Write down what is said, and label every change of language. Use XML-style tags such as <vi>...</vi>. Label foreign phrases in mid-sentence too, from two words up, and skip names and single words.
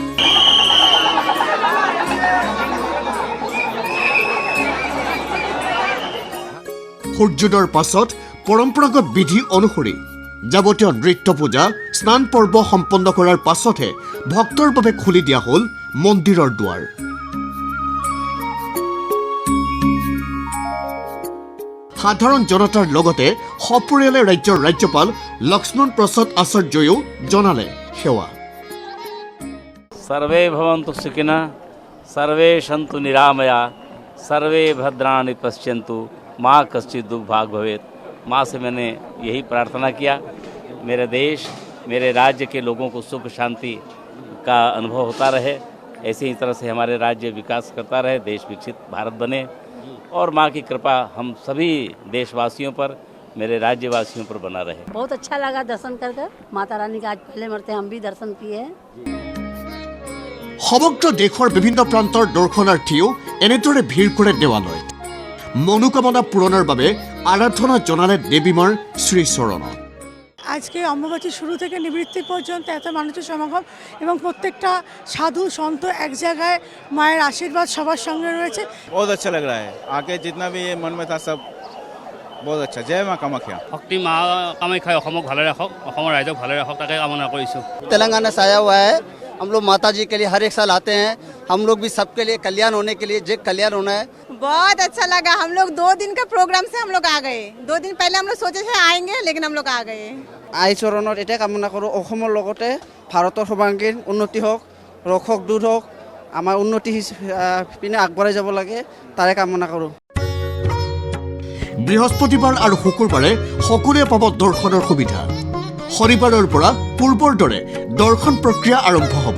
<as>সূৰ্যোদয়ৰ পাছত পৰম্পৰাগত বিধি অনুসৰি যাৱতীয় নৃত্য পূজা স্নান পৰ্ব সম্পন্ন কৰাৰ পাছতহে ভক্তৰ বাবে খুলি দিয়া হ'ল মন্দিৰৰ দুৱাৰ সাধাৰণ জনতাৰ লগতে সপৰিয়ালে ৰাজ্যৰ ৰাজ্যপাল লক্ষ্মণ প্ৰসাদ আচাৰ্যয়ো জনালে সেৱা</as> <sa>सर्वे भवन्तु सुखिनः सर्वे सन्तु निरामया सर्वे भद्राणि पश्यन्तु माँ कश्चित् दुर्भाग् भवेत्</sa> <hi>माँ से मैंने यही प्रार्थना किया मेरे देश मेरे राज्य के लोगों को सुख शांति का अनुभव होता रहे ऐसे ही तरह से हमारे राज्य विकास करता रहे देश विकसित भारत बने और माँ की कृपा हम सभी देशवासियों पर मेरे राज्यवासियों पर बना रहे बहुत अच्छा लगा दर्शन कर माता रानी का आज पहले मरते हम भी दर्शन किए हैं</hi> <as>সমগ্ৰ দেশৰ বিভিন্ন প্ৰান্তৰ দৰ্শনাৰ্থীও এনেদৰে ভিৰ কৰে দেৱালয়ত মনোকামনা পূৰণৰ বাবে আৰাধনা জনালে দেৱীমাৰ শ্ৰীচৰণত</as> <bn>আজকে অম্বুবাচী শুরু থেকে নিবৃত্তি পর্যন্ত এত মানুষের সমাগম এবং প্রত্যেকটা সাধু সন্ত এক জায়গায় মায়ের আশীর্বাদ সবার সঙ্গে রয়েছে</bn> <hi>बहुत अच्छा लग रहा है आके जितना भी मन में था सब बहुत अच्छा जय माँ कामाख्या</hi> <as>শক্তি মা কামাখ্যাই অসমক ভালে ৰাখক অসমৰ ৰাইজক ভালে ৰাখক তাকে কামনা কৰিছোঁ</as> <hi>तेलंगाना से आया हुआ है हम लोग माता जी के लिए हर एक साल आते हैं हम लोग भी सबके लिए कल्याण होने के लिए जे कल्याण होना है बहुत अच्छा लगा हम लोग 2 दिन का प्रोग्राम से हम लोग आ गए 2 दिन पहले हम लोग सोचे थे आएंगे लेकिन हम लोग आ गए</hi> <as>আই চৰণত এটা কামনা কৰোঁ অসমৰ লগতে ভাৰতৰ সৰ্বাংগীন উন্নতি হওক ৰক্ষক দূৰ হওক আমাৰ উন্নতি পিনে আগবঢ়াই যাব লাগে তাৰে কামনা কৰোঁ বৃহস্পতিবাৰ আৰু শুকুৰবাৰে সকলোৱে পাব দৰ্শনৰ সুবিধা শনিবাৰৰ পৰা পূৰ্বৰ দৰে দৰ্শন প্ৰক্ৰিয়া আৰম্ভ হ'ব</as>